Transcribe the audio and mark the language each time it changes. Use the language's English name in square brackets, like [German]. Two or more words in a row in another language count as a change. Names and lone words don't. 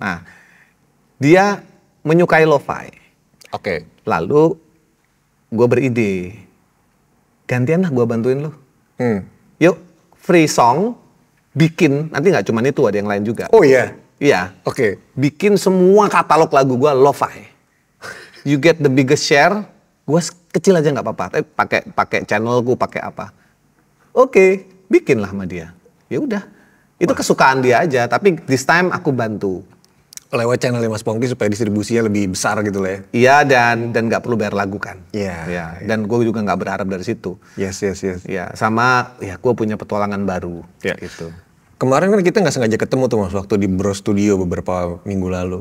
[Indonesian] Nah, dia menyukai lo-fi. Oke. Lalu gue beride, gantian lah gue bantuin lo. Yuk, [English] free song, [Indonesian] bikin, nanti nggak cuma itu, ada yang lain juga. Oh iya? Iya. Oke. Bikin semua katalog lagu gue lo-fi. [English] You get the biggest share, [Indonesian] gue kecil aja nggak apa-apa. Tapi pakai channel gue, pakai apa? Oke, bikinlah sama dia. Ya udah, itu kesukaan dia aja. Tapi [English] this time [Indonesian] aku bantu. Lewat channel Mas Pongki supaya distribusinya lebih besar gitu lah ya. Iya, dan nggak perlu bayar lagu kan. Iya. Ya, dan gue juga nggak berharap dari situ. Yes. Ya, sama ya gue punya petualangan baru. Ya. Gitu. Kemarin kan kita nggak sengaja ketemu tuh Mas waktu di Bro Studio beberapa minggu lalu.